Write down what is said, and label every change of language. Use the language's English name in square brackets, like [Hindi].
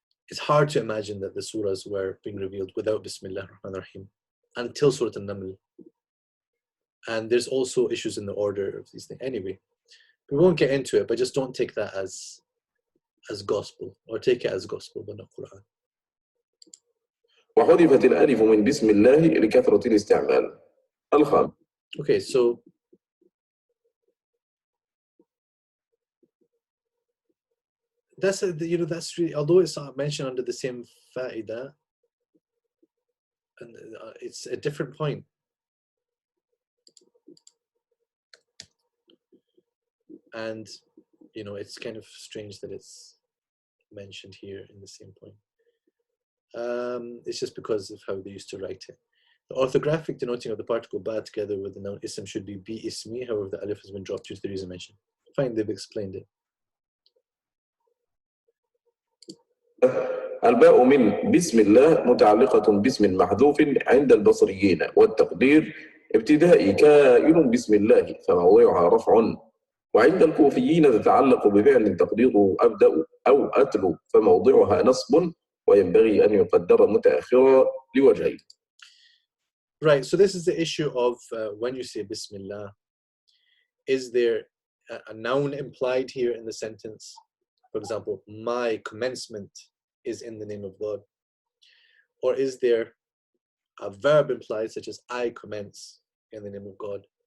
[English] It's hard to imagine that the surahs were being revealed without Bismillah ar-Rahman ar-Rahim until Surat An-Naml. And there's also issues in the order of these things. Anyway, we won't get into it, but just don't take that as gospel, or take it as gospel, but not Qur'an. [Arabic] وحذفت الألف من بسم الله لكثرة الاستعمال. الخامس. [English] Okay, so that's that's really, although it's not mentioned under the same fa'idah, and it's a different point. And it's kind of strange that it's mentioned here in the same point. It's just because of how they used to write it. The orthographic denoting of the particle ba together with the noun ism should be bi ismi, however the alif has been dropped due to the reason mentioned. Fine, they've explained it. [Arabic] الباء من بسم الله متعلقة باسم محذوف عند البصريين والتقدير ابتدائي كائن بسم الله فموضعها رفع، وعند الكوفيين تتعلق بفعل تقديره أبدأ أو أتلو فموضعها نصب وينبغي أن يقدر متأخرا لوجهين. [English] Right, so this is the issue of when you say Bismillah, is there a noun implied here in the sentence? For example, my commencement is in the name of God. Or is there a verb implied, such as I commence in the name of God?